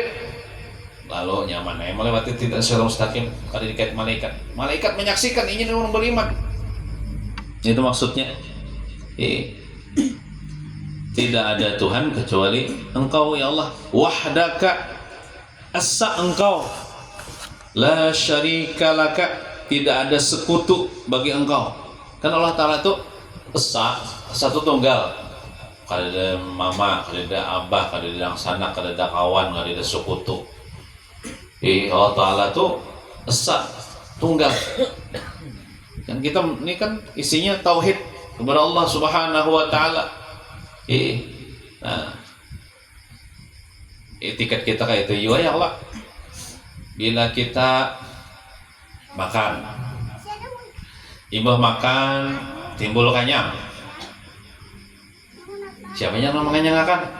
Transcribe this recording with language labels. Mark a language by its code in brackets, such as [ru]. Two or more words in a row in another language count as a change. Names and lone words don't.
[bjn] Lalu nyaman melewati titian [ar] siratal mustaqim, [bjn] kada dikait malaikat menyaksikan, inya orang beriman. [id] Itu maksudnya. Tidak ada Tuhan kecuali engkau ya Allah. Wahdaka, asa engkau, [ar] la syarika laka, [id] tidak ada sekutu bagi engkau. Kan Allah Ta'ala itu esa, satu tunggal. [bjn] Kada ada mama, kada ada abah, kada ada sanak, kada ada kawan, kada ada sekutu. [id] Allah Ta'ala itu esa, tunggal. Dan kita ini kan isinya tauhid kepada Allah [ar] Subhanahu wa Ta'ala. [id] Nah, etikat kita kayak itu ya Allah. [bjn] Bila kita makan, imbah makan timbul kanyang. [id] Siapa yang mengenyangkan?